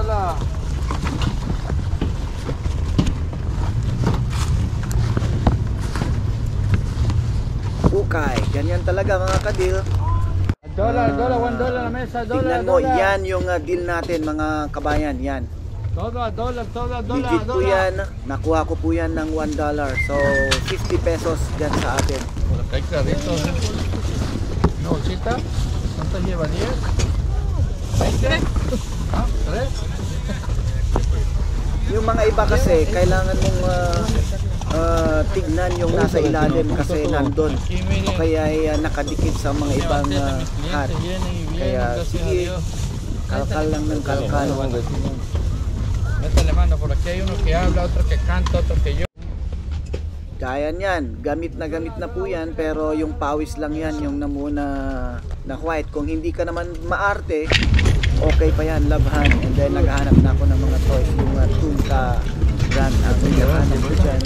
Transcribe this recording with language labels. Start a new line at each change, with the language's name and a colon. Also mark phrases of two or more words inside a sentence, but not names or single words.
Filipino: Okay, ganyan talaga mga kadil.
Spanish: $1 la mesa,
Filipino: Tingnan mo, yan yung deal natin mga kabayan, yan. $1. Legit po yan, nakuha ko po yan ng $1. So 50 pesos dyan sa atin.
Spanish: Por acá hay carritos. ¿Una bolsita? ¿Cuántas lleva? ¿10? ¿20? ¿Ah? ¿3?
Filipino: Yung mga iba kasi, kailangan mong tignan yung nasa ilalim kasi nandun. O kaya ay nakadikit sa mga ibang hat. Kaya sige, kalkal lang ng kalkal.
Spanish: Métale mano, por aquí hay uno que habla, otro que canta, otro que yo.
Filipino: Kaya yan, gamit na po yan, pero yung pawis lang yan, yung namuna na white. Kung hindi ka naman maarte, okay pa yan, labhan.
English: And then
Filipino: naghahanap na ako ng mga toys, yung Tunka brand ang naghahanap ko dyan.